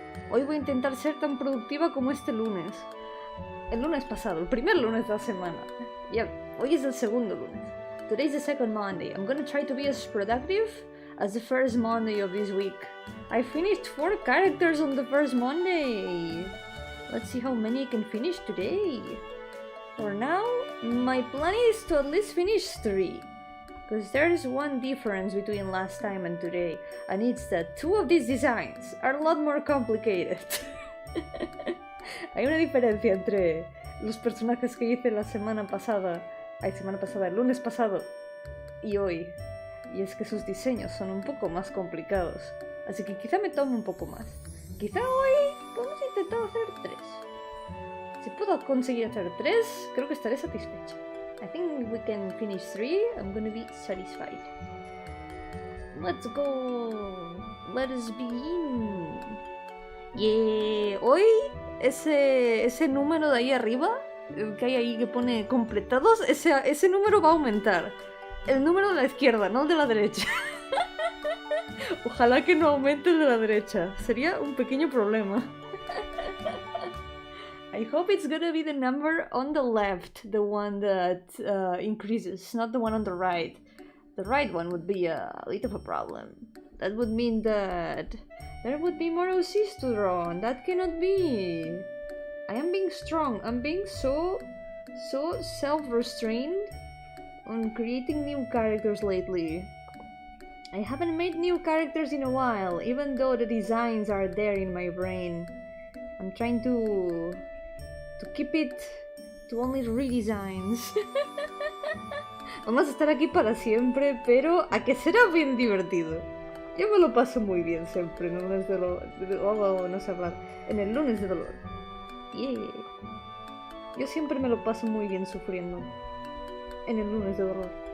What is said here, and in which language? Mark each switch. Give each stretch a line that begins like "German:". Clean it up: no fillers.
Spanish: Hoy voy a intentar ser tan productiva como este lunes. El lunes pasado, el primer lunes de la semana. Ya, hoy es el segundo lunes.
English: Today's the second Monday. I'm gonna try to be as productive as the first Monday of this week. I finished 4 characters on the first Monday. Let's see how many I can finish today. For now, my plan is to at least finish 3, because there's one difference between last time and today, and it's that 2 of these designs are a lot more complicated.
Spanish: Hay una diferencia entre los personajes que hice la semana pasada, el lunes pasado y hoy, y es que sus diseños son un poco más complicados, así que quizá me tome un poco más. Quizá hoy podemos intentar hacer 3. Si puedo conseguir hacer 3, creo que estaré satisfecha.
English: I think if we can finish 3, I'm gonna be satisfied. Let's go! Let us begin! Yeah.
Spanish: Hoy, ese número de ahí arriba, que hay ahí que pone completados, ese número va a aumentar. El número de la izquierda, no el de la derecha. Ojalá que no aumente el de la derecha. Sería un pequeño problema.
English: I hope it's gonna be the number on the left, the one that increases, not the one on the right. The right one would be a bit of a problem. That would mean that there would be more OCs to draw, and that cannot be. I am being strong. I'm being so self-restrained on creating new characters lately. I haven't made new characters in a while, even though the designs are there in my brain. I'm trying to keep it to only redesigns.
Spanish: Vamos a estar aquí para siempre, pero a que será bien divertido. Yo me lo paso muy bien siempre en el lunes de dolor. No sé hablar. En el lunes de dolor. Yeah. Yo siempre me lo paso muy bien sufriendo. En el lunes de dolor.